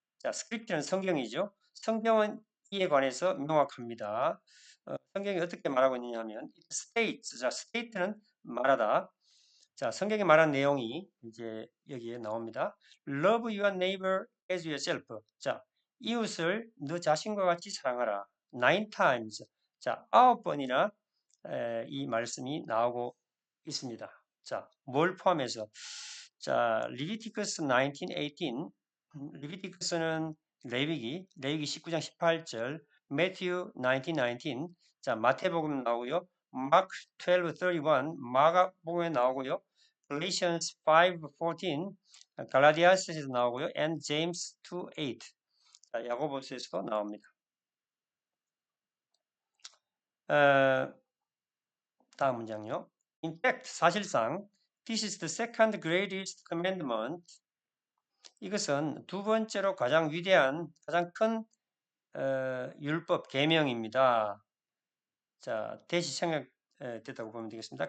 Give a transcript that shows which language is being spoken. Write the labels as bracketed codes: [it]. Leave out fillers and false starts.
[ko] 자, 스크립트는 성경이죠. 성경은 이에 관해서 명확합니다. 성경이 어떻게 말하고 있느냐면 [en] it states. [ko] 자, state는 말하다. 자, 성경이 말한 내용이 이제 여기에 나옵니다. [en] Love your neighbor as yourself. [ko] 자, 이웃을 너 자신과 같이 사랑하라. [en] 9 times. [ko] 자, 9번이나 이 말씀이 나오고 있습니다. 자, 뭘 포함해서? 자, 리비티커스 19:18. 리비티커스는 레위기 19장 18절, 매튜 19:19. 자, 마태복음 나오고요. 마크 12:31, 마가복음에 나오고요. Galatians 5:14, 갈라디아서에서 나오고요. [en] and James 2:8. [ko] 자, 야고보서에서도 나옵니다. 다음 문장요. [en] In fact, [ko] 사실상 [en] this is the second greatest commandment. [ko] 이것은 두 번째로 가장 위대한, 가장 큰 율법, 계명입니다. 자, 대시 생략됐다고 보면 되겠습니다.